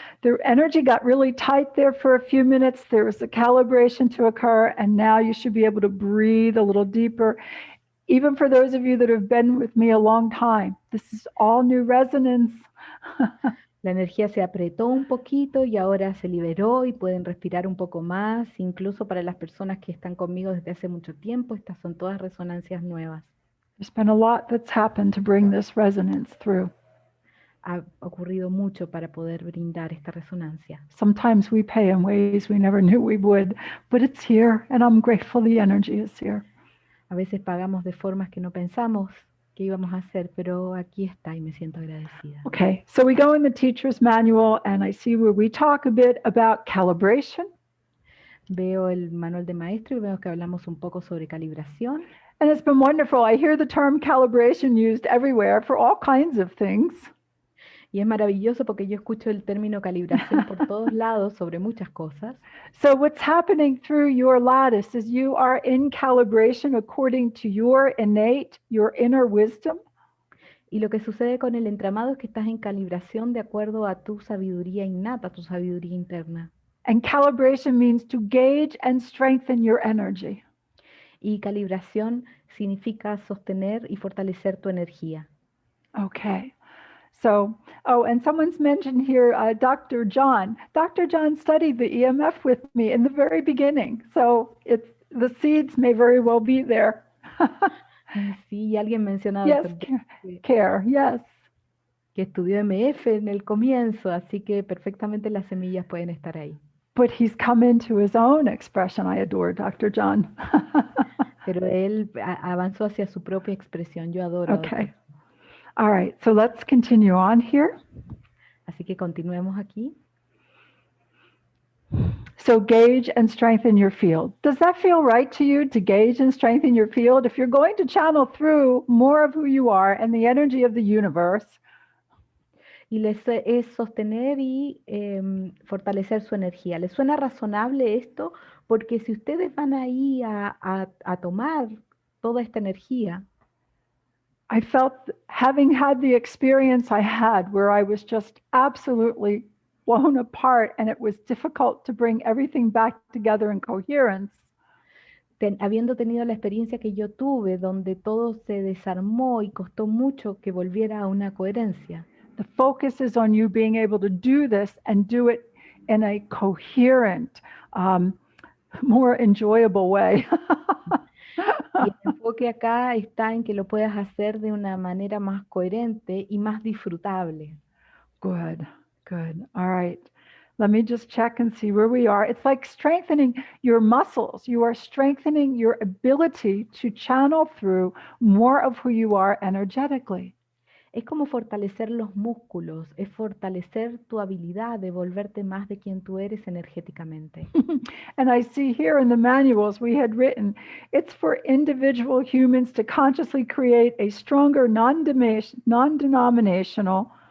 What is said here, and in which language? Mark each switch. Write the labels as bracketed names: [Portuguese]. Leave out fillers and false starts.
[English] The energy got really tight there for a few minutes. There was a calibration to occur, and now you should be able to breathe a little deeper. Even for those of you that have been with me a long time, this is all new resonance. [Spanish] La energía se apretó un poquito y ahora se liberó y pueden respirar un poco más. Incluso para las personas que están conmigo desde hace mucho tiempo, estas son todas resonancias nuevas. [English] There's been a lot that's happened to bring this resonance through. [Spanish] Ha ocurrido mucho para poder brindar esta resonancia. [English] Sometimes we pay in ways we never knew we would, but it's here, and I'm grateful the energy is here. [Spanish] A veces pagamos de formas que no pensamos que íbamos a hacer, pero aquí está y me siento agradecida. [English] Okay, so we go in the teacher's manual, and I see where we talk a bit about calibration. [Spanish] Veo el manual de maestro y veo que hablamos un poco sobre calibración. [English] And it's been wonderful. I hear the term calibration used everywhere for all kinds of things. [Spanish] Y es maravilloso porque yo escucho el término calibración por todos lados sobre muchas cosas. [English] So what's happening through your lattice is you are in calibration according to your innate, your inner wisdom. [Spanish] Y lo que sucede con el entramado es que estás en calibración de acuerdo a tu sabiduría innata, tu sabiduría interna. [English] And calibration means to gauge and strengthen your energy. [Spanish] Y calibración significa sostener y fortalecer tu energía. [English] Okay. So, and someone's mentioned here Dr. John. Dr. John studied the EMF with me in the very beginning. So the seeds may very well be there. [Spanish] Sí, alguien mencionaba yes, care, yes. Que estudió MF en el comienzo, así que perfectamente las semillas pueden estar ahí. [English] But he's come into his own expression. I adore Dr. John. [Spanish] Pero él avanzó hacia su propia expresión. Yo adoro. [English] Okay. All right, so let's continue on here. [Spanish] Así que continuemos aquí. [English] So gauge and strengthen your field. Does that feel right to you, to gauge and strengthen your field? If you're going to channel through more of who you are and the energy of the universe. [Spanish] Y es sostener y fortalecer su energía. ¿Les suena razonable esto? Porque si ustedes van ahí a tomar toda esta energía, [English] I felt, having had the experience I had where I was just absolutely blown apart and it was difficult to bring everything back together in coherence. [Spanish] Habiendo tenido la experiencia que yo tuve, donde todo se desarmó y costó mucho que volviera a una coherencia. [English] The focus is on you being able to do this and do it in a coherent, more enjoyable way. [Spanish] Y el enfoque acá está en que lo puedas hacer de una manera más coherente y más disfrutable. [English] Good, good. All right. Let me just check and see where we are. It's like strengthening your muscles. You are strengthening your ability to channel through more of who you are energetically. [Spanish] Es como fortalecer los músculos, es fortalecer tu habilidad de volverte más de quien tú eres energéticamente. [English] And I see here in the manuals we had written, it's for individual humans to consciously create a stronger non-denominational.